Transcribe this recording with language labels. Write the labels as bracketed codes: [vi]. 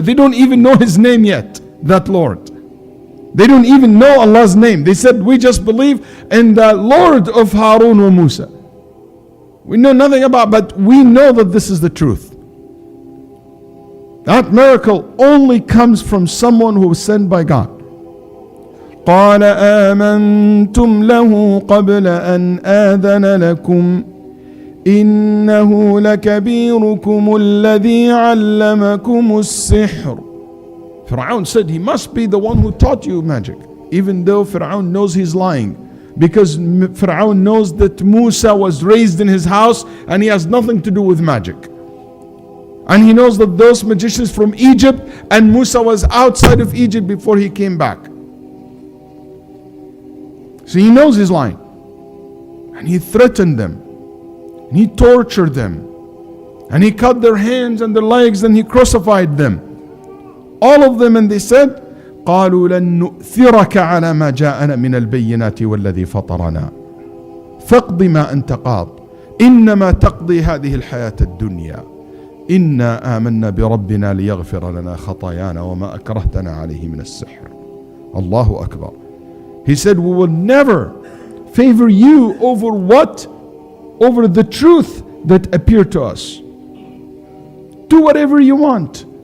[en] They don't even know his name yet, that Lord. They don't even know Allah's name. They said we just believe in the Lord of Harun and Musa. We know nothing about, but we know that this is the truth. That miracle only comes from someone who was sent by God. [ar] قال آمنتم له قبل أن آذن لكم إنه لكبيركم الذي علمكم السحر. [en] Fir'aun said he must be the one who taught you magic, even though Fir'aun knows he's lying, because Fir'aun knows that Musa was raised in his house and he has nothing to do with magic. And he knows that those magicians from Egypt, and Musa was outside of Egypt before he came back. So he knows he's lying. And he threatened them. And he tortured them. And he cut their hands and their legs and he crucified them. All of them, and they said, [ar] قالوا لن نؤثرك على ما جاءنا من البينات والذي فطرنا فاقض ما أنت قاض إنما تقضي هذه الحياة الدنيا إنا آمنا بربنا ليغفر لنا خطايانا وما أكرهتنا عليه من السحر. Allahu Akbar. [en] He said, we will never favor you over what? Over the truth that appeared to us. Do whatever you want.